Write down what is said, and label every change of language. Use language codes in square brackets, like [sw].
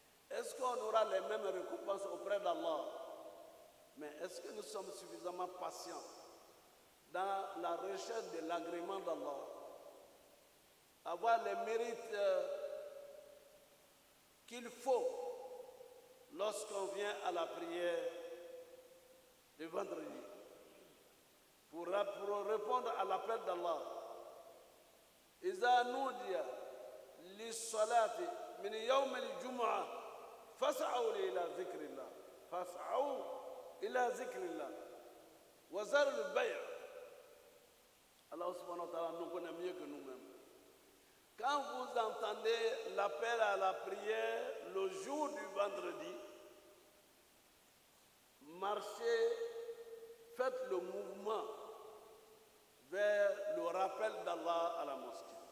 [fr] Est-ce qu'on aura les mêmes récompenses auprès d'Allah? Mais est-ce que nous sommes suffisamment patients dans la recherche de l'agrément d'Allah? Avoir les mérites qu'il faut lorsqu'on vient à la prière de vendredi, pour répondre à l'appel d'Allah. [ar] إذا نودي للصلاة من يوم الجمعة فاسعوا إلى ذكر الله فاسعوا إلى ذكر الله وذروا البيع. [fr] Allah subhanahu wa ta'ala nous connaît mieux que nous-mêmes. Quand vous entendez l'appel à la prière le jour du vendredi, marchez, faites le mouvement vers le rappel d'Allah à la mosquée.